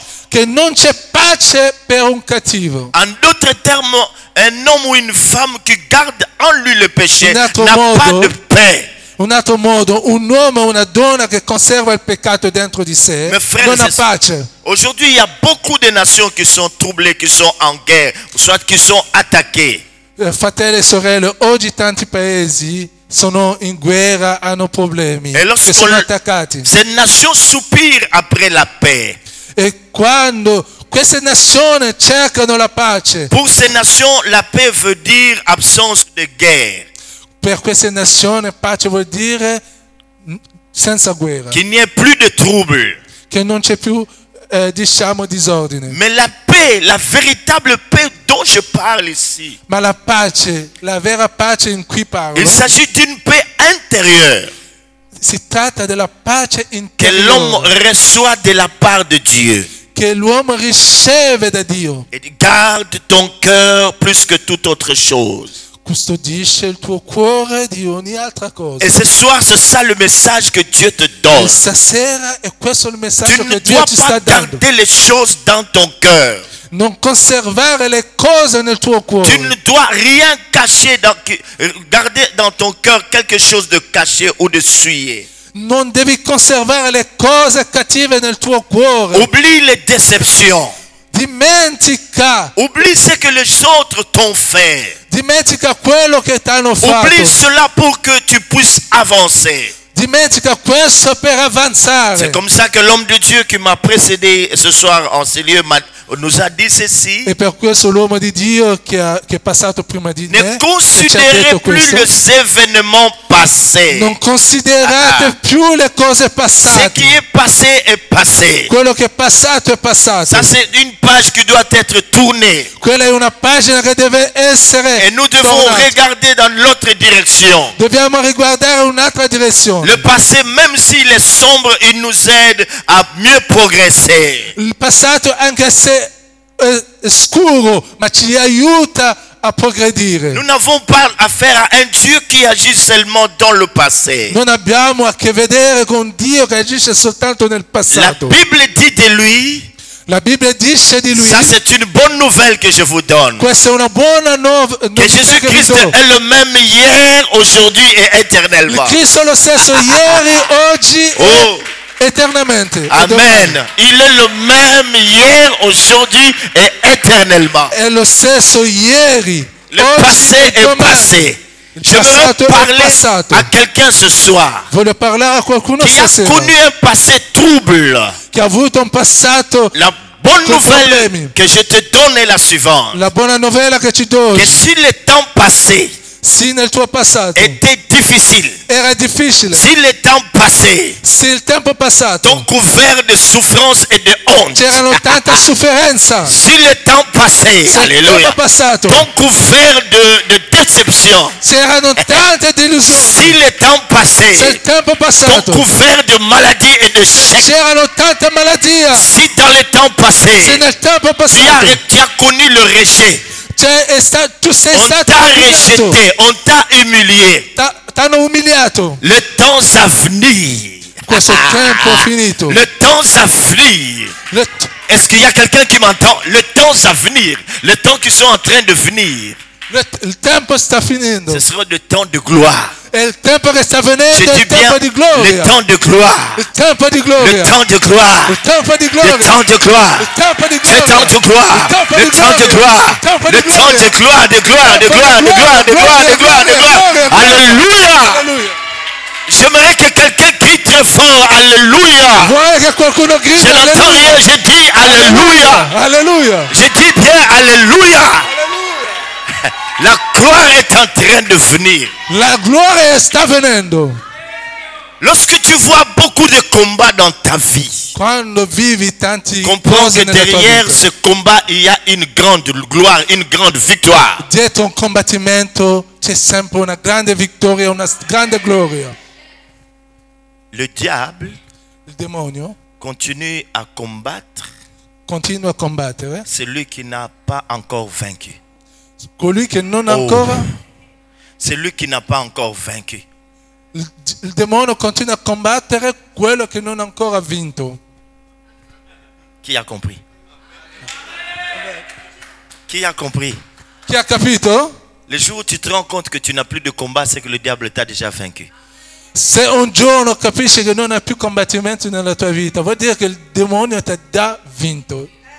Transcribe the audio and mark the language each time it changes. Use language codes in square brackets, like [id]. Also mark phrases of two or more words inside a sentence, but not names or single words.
[it] che non c'è pace per un cattivo. [fr] En d'autres d'autres termes, un homme ou une femme qui garde en lui le péché [it] In [fr] n'a [it] altro [fr] pas [it] modo- [fr] de paix. [it] Un altro modo, un uomo o una donna che conserva il peccato dentro di sé [fr] Mais frères [it] non ha [fr] et sœurs, [it] pace. [fr] aujourd'hui, il y a beaucoup de nations qui sont troublées, qui sont en guerre, soit qui sont attaquées. [it] Fratelli e sorelle, oggi tanti paesi sono in guerra, hanno problemi, E che sono attaccati. [fr] Ces nations soupirent après la paix. [it] E quando queste nazioni cercano la pace, [fr] Pour ces nations, la paix veut dire absence de guerre. [it] per queste nazioni pace vuol dire senza guerra, [fr] Qu'il n'y ait plus de troubles. [it] che non c'è più diciamo disordine. [fr] Mais la paix, la véritable paix dont je parle ici, [it] Ma la pace, la vera pace in cui parlo, [fr] il s'agit d'une paix intérieure [it] si tratta della pace [fr] que l'homme [it] interiore [fr] reçoit de la part de Dieu. [it] che l'uomo riceve da Dio. [fr] Et garde ton cœur plus que toute autre chose. [it] Custodisce il tuo cuore di ogni altra cosa. [fr] Et ce soir, c'est ça le message que Dieu te [it] E [fr] donne. [it] stasera è questo il [fr] Tu [it] messaggio [fr] ne [it] che Dio [fr] dois [it] ci [fr] pas [it] sta dando. [fr] garder les choses dans ton cœur. [it] Non conservare le cose nel tuo [fr] Tu ne [it] cuore. [fr] dois rien cacher, garder dans ton cœur quelque chose de caché ou de souillé. [it] Non devi conservare le cose cattive nel tuo cuore. [fr] Oublie les déceptions. [it] Dimentica. [fr] Oublie ce que les autres t'ont fait. [it] Dimentica quello che ti hanno fatto. [fr] Oublie cela pour que tu puisses avancer. [it] Dimentica questo per avanzare. [fr] C'est comme ça que l'homme de Dieu qui m'a précédé ce soir en ces lieux nous a dit ceci. [it] E per questo l'uomo di Dio che è passato prima di [fr] Ne [it] me ci ha [fr] considérez [it] detto [fr] plus [it] questo. [fr] les événements passés. [it] Non considerate più le cose [fr] Ce [it] passate. [fr] qui est passé est passé. [it] Quello che è passato è passato. [fr] Ça, c'est une page qui doit être tournée. [it] Quella è una pagina che deve essere [fr] Et nous devons [it] tornata. [fr] regarder dans l'autre direction. [it] Dobbiamo riguardare un'altra direzione. [fr] Le passé, même s'il est sombre, il nous aide à mieux progresser. [it] Il passato, anche se è scuro, ma ci aiuta a progredire. [fr] Nous n'avons pas affaire à un Dieu qui agit seulement dans le passé. [it] Non abbiamo a che vedere con Dio che agisce soltanto nel [fr] La [it] passato. [fr] Bible dit de lui, [it] La Bibbia dice di lui, [fr] ça c'est une bonne nouvelle que je vous donne, [it] questa è una buona [fr] que [it] notizia che vi [fr] Jésus-Christ [it] do. [fr] est le même hier, aujourd'hui et [it] Il [fr] éternellement. [it] Cristo è lo stesso ieri, oggi Oh, e eternamente. E [fr] Amen. Il est le même hier, aujourd'hui et éternellement. [it] È lo stesso ieri, [fr] Le [it] oggi [fr] passé [it] e [fr] est [it] domani. [fr] passé. [it] Il [fr] Je veux [it] passato è [fr] parler [it] passato. [fr] à quelqu'un ce soir [it] Voglio parlare a qualcuno [fr] qui a [it] stasera [fr] connu un passé trouble. [it] che ha avuto un passato. [fr] La bonne [it] Con [fr] nouvelle [it] problemi. [fr] que je te donne est la suivante. [it] La buona novella che ci do [fr] Que [it] oggi, [fr] si le temps passé [it] sì, nel tuo passato [fr] était difficile, [it] era difficile, [fr] si le temps passé [it] sì, il tempo passato [fr] t'ont couvert de souffrance et de honte, [it] c'erano tanta sofferenza, [fr] si le temps passé, [it] se il [fr] alléluia, [it] tempo passato [fr] t'ont couvert de déception, [it] c'erano tante delusioni, [fr] si le temps passé [it] se il tempo [fr] t'ont [it] passato [fr] couvert de maladies et de chèques, [it] c'erano tante malattie, [fr] si dans le temps [it] se [fr] passé [it] nel tempo [fr] tu [it] passato [fr] as connu le rejet, [it] tu sei [fr] on [it] stato [fr] t'a [it] umiliato, [fr] rejeté, on t'a humilié, [it] t'hanno umiliato, [fr] le temps à venir, [it] questo tempo è finito. [fr] le temps à venir. Le- Est-ce qu'il y a quelqu'un qui m'entend? Le temps à venir, le temps qui sont en train de venir, [it] il tempo sta finendo, [fr] ce sera le temps de gloire. [it] è il tempo che sta [fr] Je [it] venendo, [fr] dis [it] il [fr] bien [it] tempo di [fr] le [it] gloria, [fr] temps de gloire, [it] il tempo di [fr] le [it] gloria, [fr] temps de gloire, [it] il tempo di [fr] le [it] gloria, [fr] temps de gloire, [it] il tempo di [fr] le [it] gloria, [fr] temps de gloire, [it] il tempo [fr] le [it] di [fr] temps de [it] gloria, [fr] gloire, [it] il tempo [fr] le [it] di [fr] temps [it] gloria, [fr] de gloire, de gloire, de gloire, de gloire, de gloire, de gloire, de gloire. Alléluia! [it] Alleluia. [fr] J'aimerais que quelqu'un crie très fort, Alléluia! [it] Vuoi che qualcuno [fr] Je [it] grida [fr] n'entends [it] alleluia? [fr] rien, je dis Alléluia! [it] Alleluia. [fr] Je dis bien Alléluia! [it] Alleluia. [fr] La gloire est en train de venir. [it] La gloria sta venendo. [fr] Lorsque tu vois beaucoup de combats dans ta vie, [it] Quando vivi tanti [fr] comprends [it] cose [fr] que [it] nella tua [fr] derrière [it] vita, [fr] ce combat, il y a une grande gloire, une grande victoire. [it] dietro un combattimento c'è sempre una grande vittoria, una grande gloria. [fr] Le diable [it] Il demonio [fr] continue à combattre [it] continua a combattere. [fr] celui qui n'a pas encore vaincu. [it] Colui che non Oh. ancora, [fr] Celui qui n'a pas encore vaincu. [it] il demonio continua a combattere quello che non ha ancora vinto. [fr] Qui a compris? Qui a compris? [it] Chi ha capito? [fr] Le jour où tu te rends compte que tu n'as plus de combat, c'est que le diable t'a déjà vaincu. [it] Se un giorno capisci che non hai più combattimenti nella tua vita, vuol dire che il demonio ti ha già vinto.